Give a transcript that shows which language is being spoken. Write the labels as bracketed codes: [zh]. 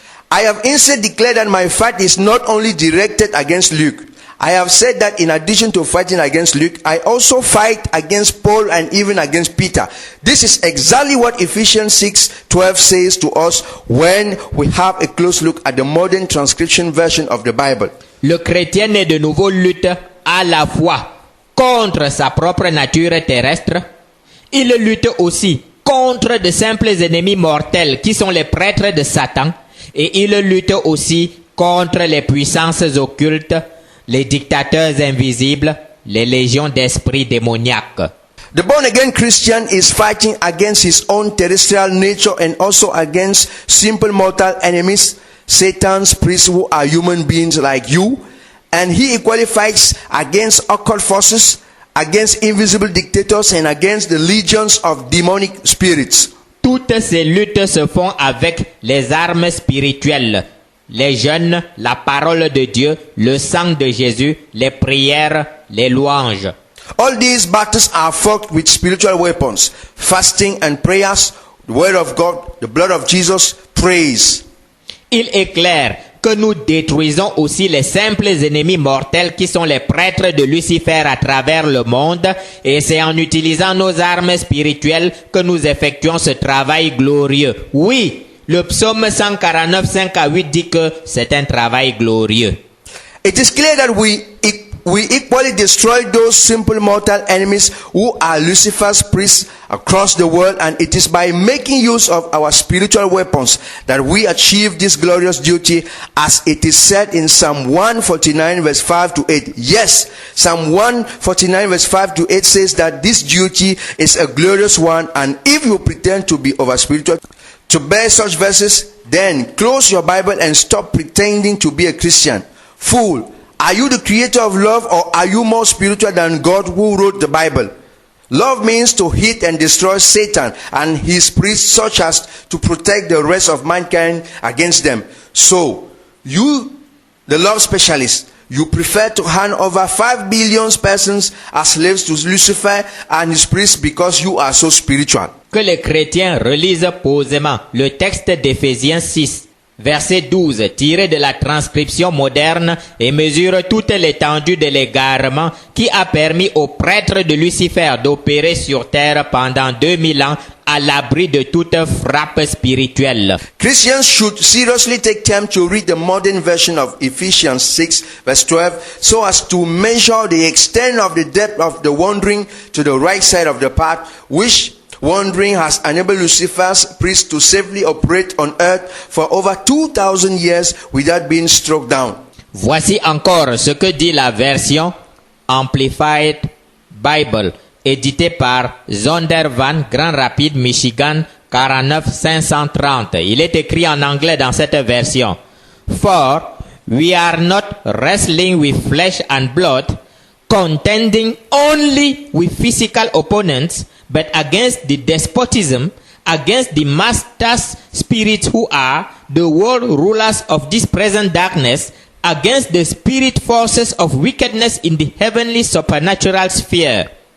[en] I have instead declared that my fight is not only directed against Luke. I have said that in addition to fighting against Luke, I also fight against Paul and even against Peter. This is exactly what Ephesians 6:12 says to us when we have a close look at the modern transcription version of the Bible. [fr] Le chrétien né de nouveau lutte à la fois contre sa propre nature terrestre, il lutte aussi contre de simples ennemis mortels qui sont les prêtres de Satan, et il lutte aussi contre les puissances occultes, les dictateurs invisibles, les légions d'esprits démoniaques. [en] The born-again Christian is fighting against his own terrestrial nature and also against simple mortal enemies, Satan's priests who are human beings like you, And he equally fights against occult forces, against invisible dictators, and against the legions of demonic spirits. [fr] Toutes ces luttes se font avec les armes spirituelles, les jeûnes, la parole de Dieu, le sang de Jésus, les prières, les louanges. [en] All these battles are fought with spiritual weapons, fasting and prayers, the word of God, the blood of Jesus, praise. [fr] Il est clair que nous détruisons aussi les simples ennemis mortels qui sont les prêtres de Lucifer à travers le monde, et c'est en utilisant nos armes spirituelles que nous effectuons ce travail glorieux. Oui, le psaume 149, 5 à 8 dit que c'est un travail glorieux. [en] It is clear that we equally destroy those simple mortal enemies who are Lucifer's priests across the world, and it is by making use of our spiritual weapons that we achieve this glorious duty, as it is said in Psalm 149 verse 5 to 8. Yes, Psalm 149 verse 5 to 8 says that this duty is a glorious one, and if you pretend to be over spiritual to bear such verses, then close your Bible and stop pretending to be a Christian. Fool, are you the creator of love, or are you more spiritual than God who wrote the Bible? Love means to hit and destroy Satan and his priests, such as to protect the rest of mankind against them. So, you, the love specialist, you prefer to hand over 5 billion persons as slaves to Lucifer and his priests because you are so spiritual. [fr] Que les chrétiens relisent posément le texte d'Éphésiens 6. Verset 12, tiré de la transcription moderne, et mesure toute l'étendue de l'égarement qui a permis aux prêtres de Lucifer d'opérer sur terre pendant 2000 ans à l'abri de toute frappe spirituelle. [en] Christians should seriously take time to read the modern version of Ephesians 6 verse 12 so as to measure the extent of the depth of the wandering to the right side of the path, which wandering has enabled Lucifer's priests to safely operate on earth for over 2,000 years without being struck down. [fr] Voici encore ce que dit la version Amplified Bible, éditée par Zondervan, Grand Rapids, Michigan, 49 530. Il est écrit en anglais dans cette version. [en] For we are not wrestling with flesh and blood, contending only with physical opponents, but against the despotism, against the masters spirits who are the world rulers of this present darkness, against the spirit forces of wickedness in the heavenly supernatural sphere.